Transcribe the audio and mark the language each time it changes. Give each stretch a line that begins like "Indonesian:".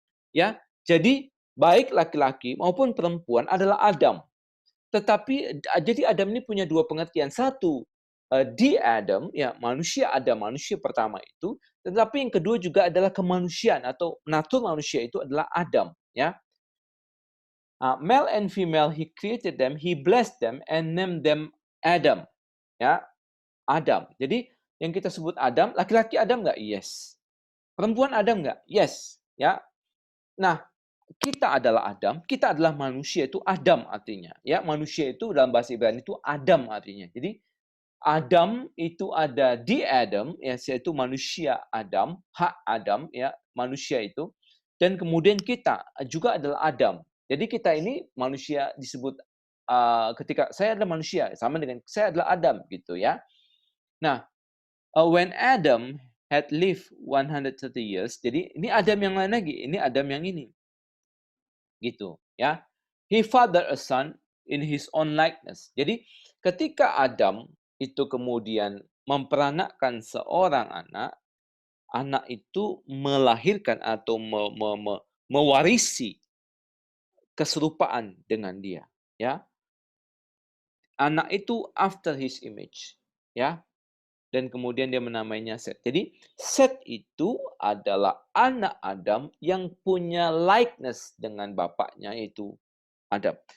Indonesian: Ya, jadi baik laki-laki maupun perempuan adalah Adam. Tetapi jadi Adam ini punya dua pengertian. Satu, di Adam, ya manusia Adam, manusia pertama itu. Tetapi yang kedua juga adalah kemanusiaan atau natur manusia itu adalah Adam.
English: Ya, male and female, he created them, he blessed them, and named them Adam.
Indonesian: Ya, Adam. Jadi yang kita sebut Adam, laki-laki Adam nggak? Yes. Perempuan Adam nggak? Yes. Ya. Nah, kita adalah Adam, kita adalah manusia, itu Adam artinya. Ya, manusia itu dalam bahasa Ibrani itu Adam artinya. Jadi Adam itu ada di Adam, ya, yaitu manusia Adam, hak Adam, ya, manusia itu. Dan kemudian kita juga adalah Adam. Jadi kita ini manusia disebut ketika saya adalah manusia, sama dengan saya adalah Adam gitu ya. Nah,
English: when Adam had lived 130 years,
Indonesian: jadi ini Adam yang lain lagi, ini Adam yang ini. Gitu ya.
English: He fathered a son in his own likeness.
Indonesian: Jadi ketika Adam itu kemudian memperanakkan seorang anak, anak itu melahirkan atau mewarisi keserupaan dengan dia, ya. Anak itu
English: after his image,
Indonesian: ya. Dan kemudian dia menamainya Set. Jadi Set itu adalah anak Adam yang punya likeness dengan bapaknya, yaitu Adam.